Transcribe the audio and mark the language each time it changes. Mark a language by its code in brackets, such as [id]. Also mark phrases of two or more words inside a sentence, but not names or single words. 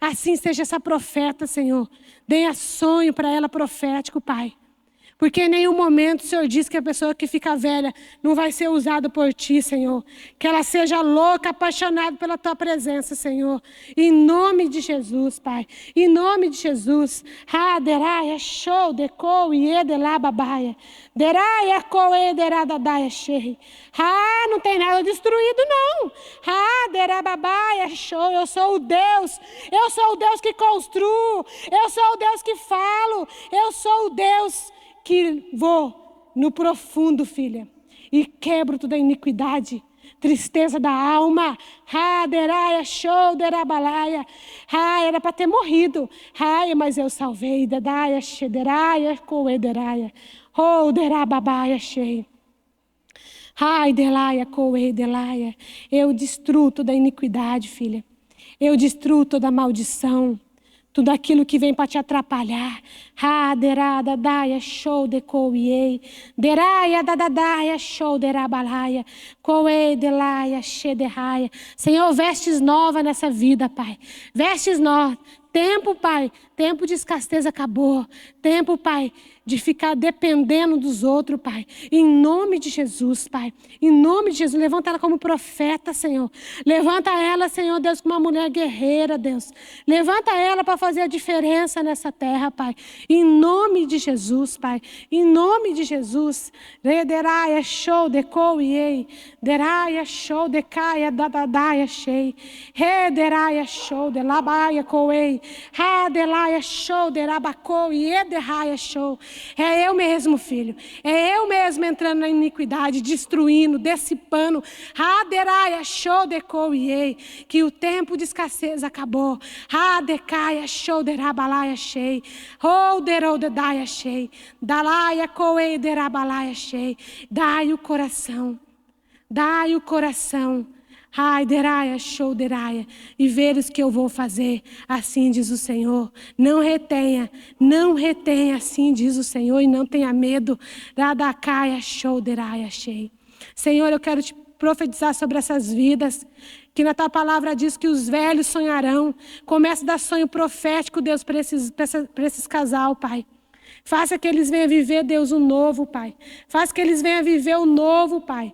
[pt] Assim seja essa profeta, Senhor. Dê sonho para ela profético, Pai. Porque em nenhum momento o Senhor diz que a pessoa que fica velha não vai ser usada por Ti, Senhor. Que ela seja louca, apaixonada pela Tua presença, Senhor. Em nome de Jesus, Pai. Em nome de Jesus. Haderaia, show, decou, iedela, babaia. Deraia, coederadadaia, shei. Não tem nada destruído, não. Derababaia, show. Eu sou o Deus. Eu sou o Deus que construo. Eu sou o Deus que falo. Eu sou o Deus que vou no profundo, filha, e quebro toda a iniquidade, tristeza da alma. Deraia, show, derabalaia. Era para ter morrido. Mas eu salvei. Dadaia, shederaia, coederaia. Derababaia, shei. Delaia, coedelaia. Eu destruo toda a iniquidade, filha. Eu destruo toda a maldição. Tudo aquilo que vem para te atrapalhar. Derada, daia, show, decoiei. Deraia, dadadaia, show, derabalaia. Coei, delaia, shederraia. Senhor, vestes novas nessa vida, Pai. Vestes novas. Tempo, Pai, tempo de escassez acabou. Tempo, Pai, de ficar dependendo dos outros, Pai. Em nome de Jesus, Pai. Em nome de Jesus, levanta ela como profeta, Senhor. Levanta ela, Senhor Deus, como uma mulher guerreira, Deus. Levanta ela para fazer a diferença nessa terra, Pai. Em nome de Jesus, Pai. Em nome de Jesus. Rederaia, show, decoiei. Deraia, show, decaia, dadadaia, shei. Rederaia, show, delabaia, coei. Delaia, show, derabacou, e ederraia, show. É eu mesmo, filho. É eu mesmo entrando na iniquidade, destruindo, dissipando. Deraia, show, decoiei. Que o tempo de escassez acabou. Decaia, show, derabalaia, shei. Derodedaia, shei. Dalaia, coei, derabalaia, shei. Dai o coração. Dai o coração. Deraia, show, deraia. E veres que eu vou fazer. Assim diz o Senhor. Não retenha, assim diz o Senhor. E não tenha medo. Radacaia, show, deraia, shei. Senhor, eu quero te profetizar sobre essas vidas. Que na tua palavra diz que os velhos sonharão. Começa a dar sonho profético, Deus, para esses casal, Pai. Faça que eles venham viver, Deus, o novo, Pai. Faça que eles venham viver o novo, Pai.